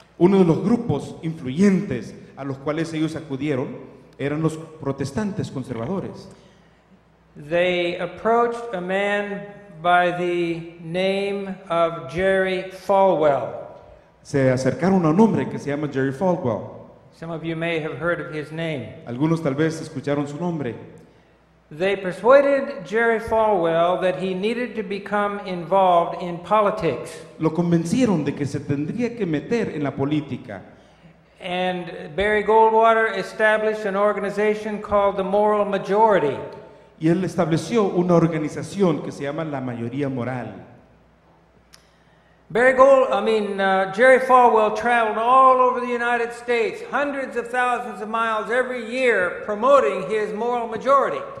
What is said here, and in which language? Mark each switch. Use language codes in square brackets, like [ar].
[es] Uno de los grupos influyentes a los cuales ellos acudieron eran los protestantes conservadores. [en] They approached a man by the name of Jerry Falwell. [es] Se acercaron a un hombre que se llama Jerry Falwell. [en] Some of you may have heard of his name. [es] Algunos tal vez escucharon su nombre. [en] They persuaded Jerry Falwell that he needed to become involved in politics. [es] Lo convencieron de que se tendría que meter en la política. [en] And Barry Goldwater established an organization called the Moral Majority. [es] Y él estableció una organización que se llama la Mayoría Moral. [en] Jerry Falwell traveled all over the United States, hundreds of thousands of miles every year, promoting his moral majority.